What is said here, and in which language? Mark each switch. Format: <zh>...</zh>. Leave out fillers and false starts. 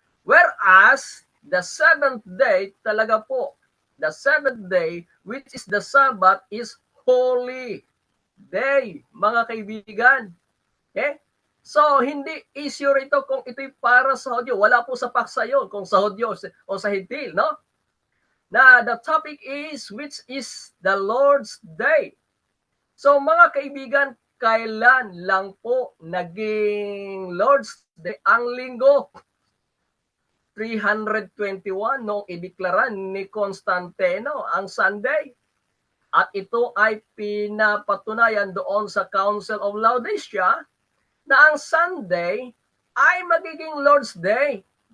<en>Whereas, the 7th day,</en> <tl>talaga po,</tl> <en>the 7th day, which is the Sabbath, is holy day,</en> <tl>mga kaibigan.</tl> <en>Okay?</en> <tl>So, hindi issue rito kung ito'y para sa Hudyo. Wala po sa paksa yun kung sa Hudyo o sa Hintil, no?</tl> <en>Na the topic is, which is the Lord's Day.</en> <tl>So, mga kaibigan, kailan lang po naging Lord's Day ang linggo? 321 noong ideklara ni Constantino ang Sunday. At ito ay pinapatunayan doon sa Council of Laodicea na ang Sunday ay magiging Lord's Day.</tl>